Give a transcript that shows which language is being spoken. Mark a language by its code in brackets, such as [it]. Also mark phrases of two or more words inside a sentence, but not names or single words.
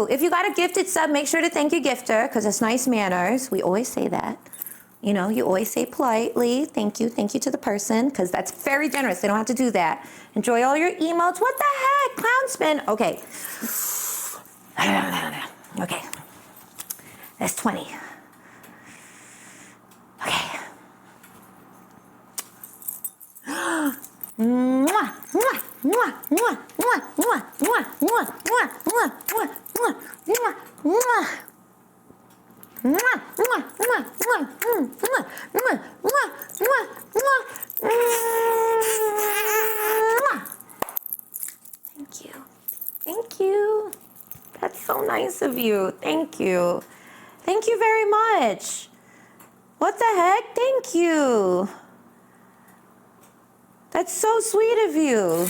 [en] If you got a gifted sub, make sure to thank your gifter because it's nice manners. We always say that. You know, you always say politely, thank you to the person because that's very generous. They don't have to do that. Enjoy all your emotes. What the heck? Clownspin. Okay. Okay. That's 20. Okay. Mwah, mwah, mwah, mwah, mwah, mwah, mwah, mwah, mwah, mwah, mwah, mwah, mwah, mwah. Mwah, mwah, mwah, mwah, mwah, mwah, mwah, mwah, mwah. Thank you. Thank you. That's so nice of you. Thank you. Thank you very much. What the heck? Thank you. That's so sweet of you.